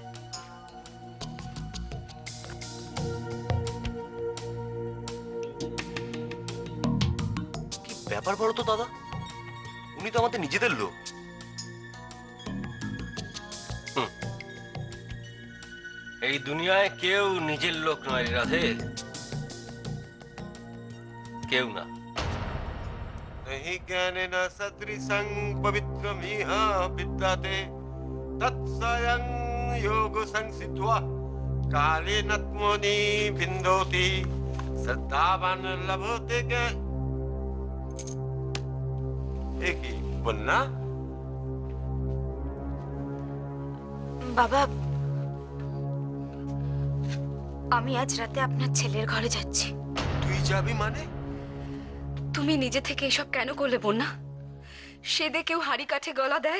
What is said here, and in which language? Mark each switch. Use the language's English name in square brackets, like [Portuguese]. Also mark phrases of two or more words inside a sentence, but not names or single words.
[Bangla] কি ব্যাপার বলো তো দাদা, উনি তো আমাদের নিজেদের লোক। এই দুনিয়ায় কেউ নিজের লোক নয় রাধে, কেউ না। [Sanskrit] नहीं ज्ञानेन सदृशं पवित्रमिह विद्यते तत्स्वयं योग संसिद्ध्वा कालेन त्मनि विन्दोति श्रद्धावान् लभते [Hindi] एक ही बोलना। [Bangla] বাবা, আমি আজ রাতে আপনার ছেলের ঘরে যাচ্ছি। তুই যাবি মানে? তুমি নিজে থেকে এসব কেন করলে বন্যা? সেদে কেউ হাড়ি কাঠে গলা দেয়?